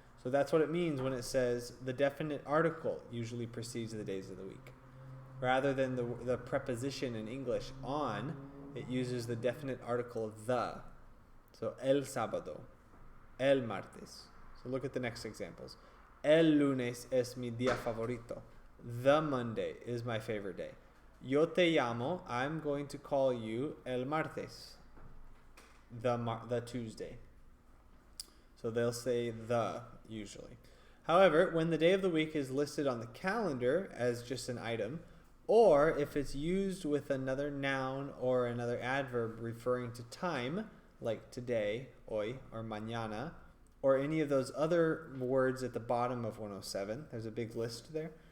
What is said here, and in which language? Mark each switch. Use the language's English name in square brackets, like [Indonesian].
[English] So that's what it means when it says the definite article usually precedes the days of the week. Rather than the preposition in English on, it uses the definite article the. So el sábado, el martes. So look at the next examples. [Spanish] El lunes es mi día favorito. [English] The Monday is my favorite day. [Spanish] Yo te llamo, [English] I'm going to call you el martes. The Tuesday. So they'll say the usually. However, when the day of the week is listed on the calendar as just an item, or if it's used with another noun or another adverb referring to time, like today, hoy, or mañana, or any of those other words at the bottom of 107, there's a big list there.